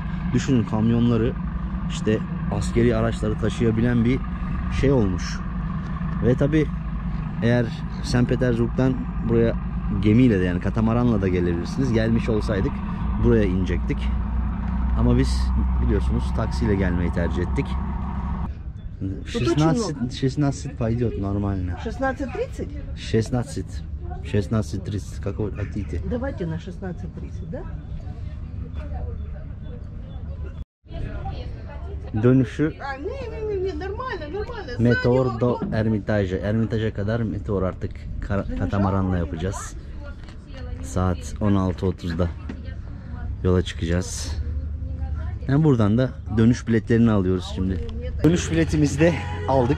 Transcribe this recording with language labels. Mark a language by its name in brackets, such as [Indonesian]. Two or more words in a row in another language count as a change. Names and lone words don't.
[Turkish] Düşünün, kamyonları, işte askeri araçları taşıyabilen bir şey olmuş. Ve tabi eğer St. Petersburg'dan buraya gemiyle de yani katamaranla da gelebilirsiniz. Gelmiş olsaydık buraya inecektik. Ama biz biliyorsunuz taksiyle gelmeyi tercih ettik. [Russian] 16 пойдет нормально. 16:30? 16:30. Как вы хотите? Давайте на 16:30, да? [Turkish] Dönüşü [Russian] Не, нормально. Метеор до Эрмитажа. [Turkish] Ermitaja kadar meteor artık katamaranla yapacağız. Saat 16:30'da yola çıkacağız. Yani buradan da dönüş biletlerini alıyoruz şimdi. Dönüş biletimizi de aldık.